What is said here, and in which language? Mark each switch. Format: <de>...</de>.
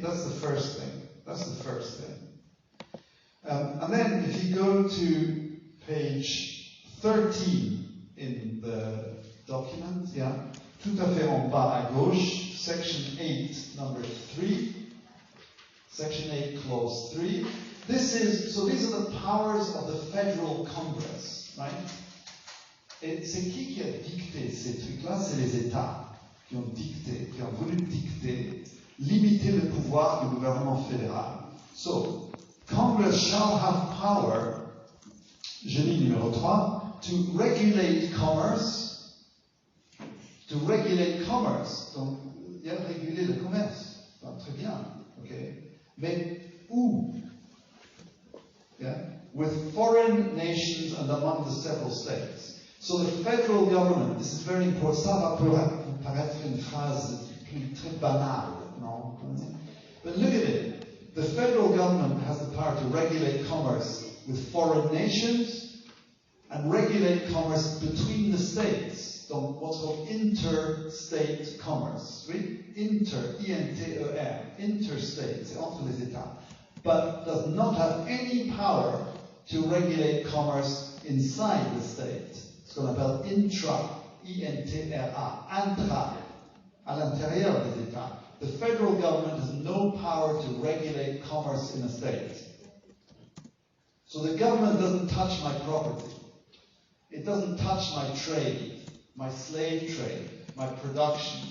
<en>That's the first thing. That's the first thing. And then if you go to page 13 in the document, yeah,</en> <fr>tout à fait en bas à gauche,</fr> <en>section 8, number 3, section 8, clause 3. These are the powers of the federal Congress, right?</en> <fr>Et c'est qui a dicté ces trucs-là? C'est les États qui ont dicté, qui ont voulu dicter, limiter le pouvoir du gouvernement fédéral.</fr> <en>So, Congress shall have power,</en> <fr>je lis numéro 3,</fr> <en>to regulate commerce. To regulate commerce.</en> <fr>Donc, il y a réguler le commerce. Enfin, très bien, ok. Mais où? Yeah?</fr> <en>With foreign nations and among the several states. So the federal government, this is very important,</en> <fr>ça va paraître une phrase très banale, non?</fr> <en>But look at it. The federal government has the power to regulate commerce with foreign nations and regulate commerce between the states. Donc, what's called interstate commerce.</en> <fr>Oui? Inter, I-N-T-E-R, interstate, c'est entre les États.</fr> <en>But does not have any power to regulate commerce inside the state.</en> <fr>Ce qu'on appelle intra, I-N-T-R-A, intra, à l'intérieur des États.</fr> <en>The federal government has no power to regulate commerce in a state. So the government doesn't touch my property. It doesn't touch my trade, my slave trade, my production.</en>